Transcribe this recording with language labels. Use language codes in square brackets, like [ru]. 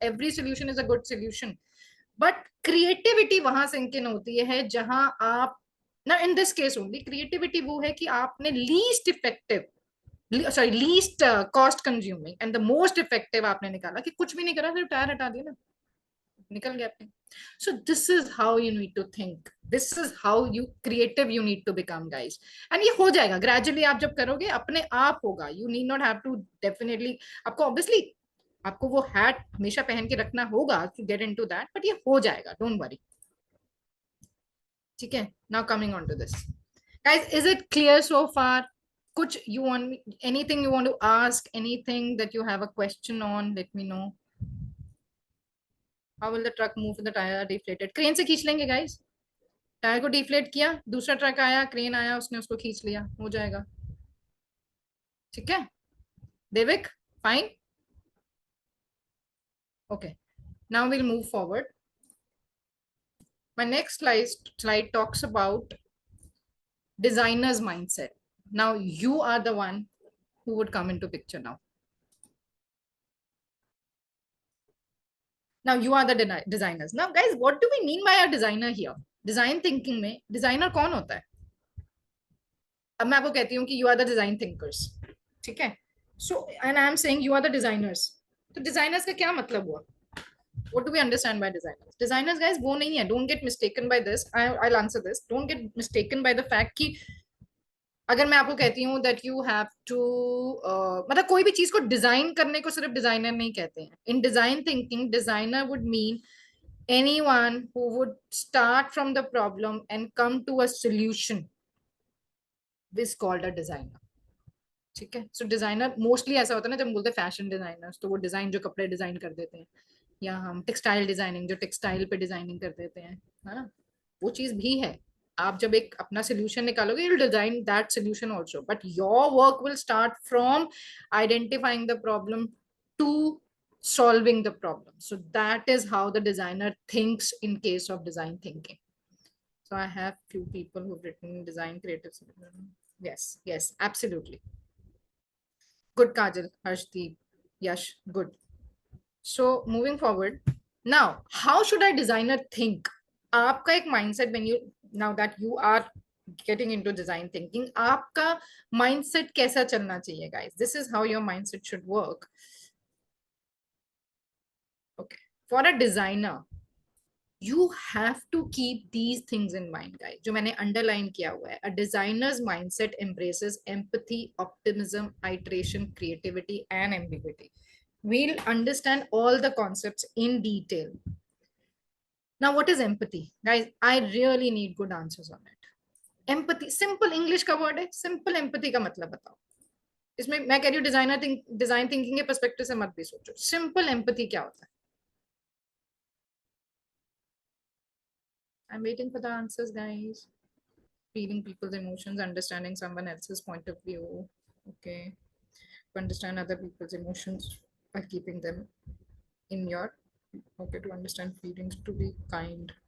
[en] Every solution is a good solution. But creativity [hi] वहां sink in होती है जहां आप ना [en] in this case only creativity [hi] वो है कि आपने [en] least effective least cost consuming and the most effective [hi] आपने निकाला कि कुछ भी नहीं करा, सिर्फ टायर हटा दिया ना, निकल गया अपने. [en] So this is how you need to think. This is how you creative you need to become, guys. [hi] And ये हो जाएगा gradually. आप जब करोगे अपने आप होगा. [en] You need not have to definitely. [hi] आपको obviously आपको वो hat हमेशा पहन के रखना होगा [en] to get into that. [hi] But ये हो जाएगा. [en] Don't worry. [hi] ठीक है? [en] Now coming on to this, guys. Is it clear so far? कुछ you want anything you want to ask? Anything that you have a question on? Let me know. How will the truck move with the tire deflated? [hi] Crane से खींच लेंगे guys. Tyre को deflate किया, दूसरा truck आया, crane आया, उसने उसको खींच लिया, हो जाएगा. ठीक है देविक, fine. [en] Okay, now we'll move forward. My next slide talks about designer's mindset. Now you are the one who would come into picture now. Now you are the designers. Now guys, what do we mean by a designer here? [hi] Design thinking में designer कौन होता है? अब मैं आपको कहती हूँ कि [en] you are the design thinkers, [hi] ठीक है? [en] So and I am saying you are the designers. [hi] तो designers का क्या मतलब हुआ? [en] What do we understand by designers? [hi] Designers guys वो नहीं है. [en] Don't get mistaken by this. I'll answer this. Don't get mistaken by the fact [hi] कि अगर मैं आपको कहती हूँ [en] that you have to [hi] मतलब कोई भी चीज को डिजाइन करने को सिर्फ डिजाइनर नहीं कहते हैं. [en] In design thinking designer would mean anyone who would start from the problem and come to a solution is called a designer. [hi] ठीक है. सो डिजाइनर मोस्टली ऐसा होता है ना, जब हम बोलते हैं फैशन डिजाइनर्स तो वो डिजाइन जो कपड़े डिजाइन कर देते हैं, या हम टेक्सटाइल डिजाइनिंग जो टेक्सटाइल पे डिजाइनिंग कर देते हैं, है ना, वो चीज भी है. आप जब एक अपना सोल्यूशन निकालोगे [en] You design that solution also, but your work will start from identifying the problem to solving the problem. So that is how the designer thinks in case of design thinking. So I have few people who've written design creative. Yes, absolutely. Good, Kajal, Harshdeep, Yash, good. So moving forward, now how should a designer think? [hi] आपका एक [en] mindset when you, now that you are getting into design thinking, [hi] आपका mindset कैसा चलना चाहिए [en] guys? This is how your mindset should work. Okay, for a designer you have to keep these things in mind guys, [hi] जो मैंने underline किया हुआ है. [en] A designer's mindset embraces empathy, optimism, iteration, creativity and ambiguity. We'll understand all the concepts in detail. Now what is empathy guys? I really need good answers on it. [hi] Empathy simple English का word है. Simple empathy का मतलब बताओ. इसमें मैं कह रही हूँ डिजाइन थिंकिंग के पर्सपेक्टिव से मत भी सोचो. सिंपल एम्पैथी क्या होता है? [en] I'm waiting for the answers, guys. Feeling people's emotions, understanding someone else's point of view. Okay. To understand other people's emotions by keeping them in your. Okay. To understand feelings, to be kind.